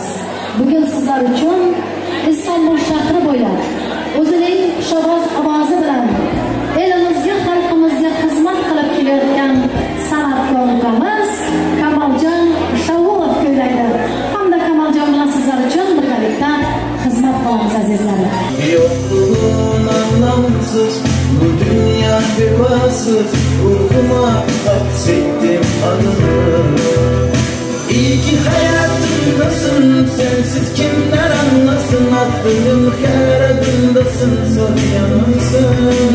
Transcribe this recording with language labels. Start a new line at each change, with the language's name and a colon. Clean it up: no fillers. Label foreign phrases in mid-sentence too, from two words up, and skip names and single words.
Uzbek: Bugun sizlar uchun Istanbul shahri bo'ylab o'zining xushovoz ovozi bilan elimizga, xalqimizga xizmat qilib kelayotgan san'atkor ukamiz Kamoljon Shavulov kuylaydi. Hamda Kamoljon bilan sizlar uchun birgalikda xizmat qilamiz azizlarim.
Turkish: Yokluğun anlamsız, bu dünya vefasız, ruhuma hapsettim adını. İyi ki hayatımdasın, sensiz kimler anlasın, aklım her adımdasın, son yanımsın.